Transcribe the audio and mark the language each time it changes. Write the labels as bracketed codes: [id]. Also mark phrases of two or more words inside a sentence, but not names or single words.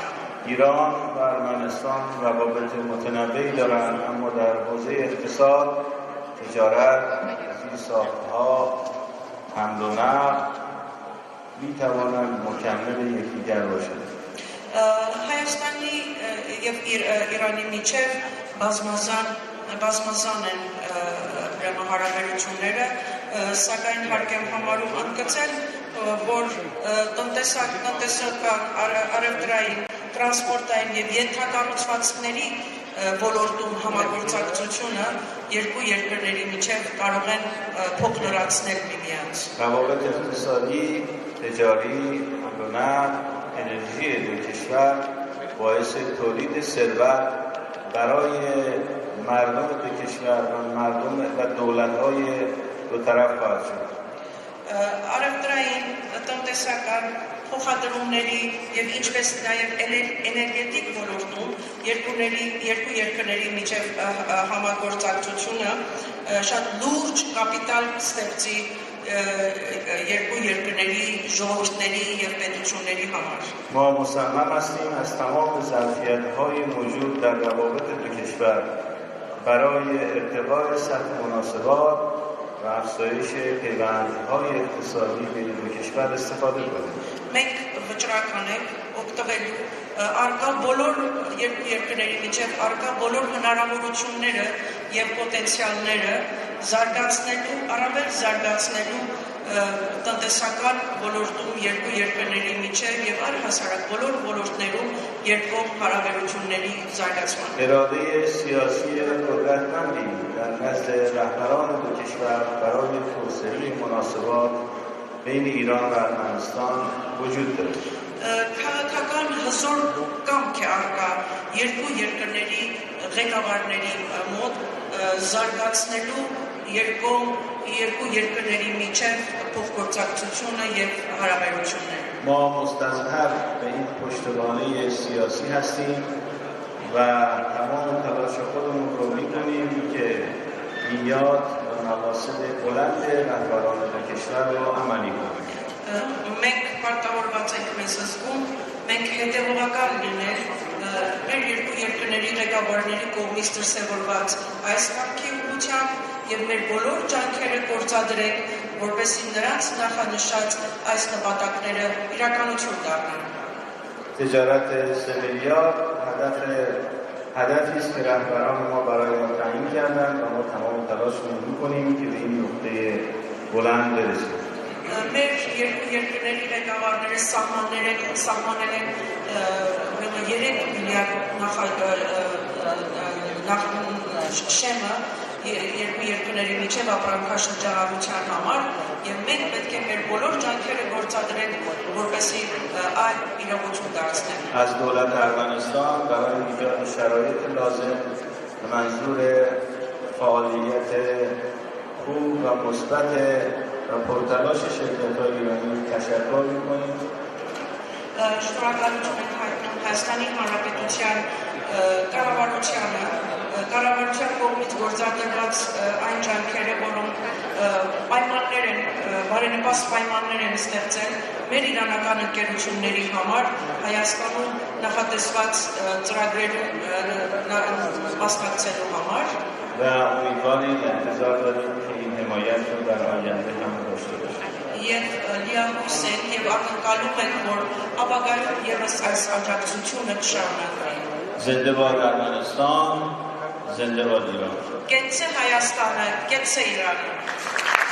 [fa] ایران و ارمنستان روابط متنوعی دارند اما در حوزه اقتصاد، تجارت، زیرساخت‌ها، حمل و نقل می‌توانند مکمل یکدیگر باشند. [hy] Հայաստանի եւ Իրանի միջև բազմազան են հարաբերությունները, սակայն հարկ եմ համարում ընդգծել, որ տնտեսական, առևտրային, տրանսպորտային եւ ենթակառուցվածքների ոլորտում համագործակցությունը երկու երկրների միջև կարող են փոխնորացնել միմյանց։ [fa] روابط اقتصادی، تجاری، امنیت، انرژی دو کشور باعث تولید ثروت برای مردم دو کشور و مردم و دولت‌های دو طرف خواهد شد. [hy] Արևտրային տնտեսական փոխադրումների եւ ինչպես նաեւ էներգետիկ ոլորտում երկու երկրների միջև համագործակցությունը շատ լուրջ կապիտալ ստեղծի երկու երկրների ժողովուրդների եւ պետությունների համար։ [fa] ما مصمم هستیم از تمام ظرفیت‌های موجود در روابط دو کشور برای ارتقاء سطح مناسبات و افزایش پیوندهای اقتصادی بین دو کشور استفاده کنیم. [hy] Մենք վճռական ենք օգտվելու արկա բոլոր երկու երկրների միջև արկա բոլոր հնարավորությունները եւ պոտենցիալները զարգացնելու, առավել զարգացնելու տնտեսական ոլորտում երկու երկրների միջև եւ առհասարակ բոլոր ոլորտներում երկկողմ հարաբերությունների զարգացման։ [fa] اراده سیاسی قدرتمندی در نزد رهبران دو کشور برای توسعه مناسبات بین ایران و ارمنستان وجود دارد. [hy] Քաղաքական հզոր կամք է արկա երկու երկրների ղեկավարների մոտ զարգացնելու երկու երկրների միջև փոխգործակցությունը եւ հարաբերությունները։ [fa] ما مستظهر به این پشتوانه سیاسی هستیم و تمام تلاش خودمون رو میکنیم که نیات و مقاصد بلند رهبران دو کشور رو عملی کنیم. [hy] Մենք պարտավորված ենք մեզ զգում, մենք հետևողական լինել մեր երկու երկրների ղեկավարների կողմից դրսևորված այս կամքի ուղղությամբ եւ մեր բոլոր ջանքերը գործադրենք, որպեսզի նրանց նախանշած այս նպատակները իրականություն դառնան։ [fa] تجارت 3 میلیارد هدفی است که رهبران ما برای ما تعیین کردند و ما تمام تلاشمون رو می‌کنیم که به این نقطه بلند برسیم. [hy] Մեր երկու երկրների ղեկավարները սահմանել են 3 միլիարդ շեմը երկու երկրների միջև ապրանքաշրջանառության համար եւ մենք պետք է մեր բոլոր ջանքերը գործադրենք որպեսզի այդ իրողություն դարձնենք։ [fa] از دولت ارمنستان برای ایجاد شرایط لازم به منظور فعالیت خوب و مثبت و پرتلاش شرکت‌های ایرانی تشکر می‌کنیم. [hy] Շնորհակալություն ենք հայտնում Հայաստանի Հանրապետության կառավարության կողմից գործադրված այն ջանքերը, որոնք բարենպաստ պայմաններ են ստեղծել մեր իրանական ընկերությունների համար Հայաստանում նախատեսված ծրագրերում մասնակցելու համար [fa] و امیدواریم انتظار داریم که این حمایت رو در آینده هم داشته باشیم. [hy] եւ լիահույս են եւ ակնկալում են, որ ապագայում եւս այս աջակցությունը կշարունակվի։ [fa] زنده باد ارمنستان، زنده باد ایران. [hy] Կեցցե Հայաստանը, կեցցե Իրանը։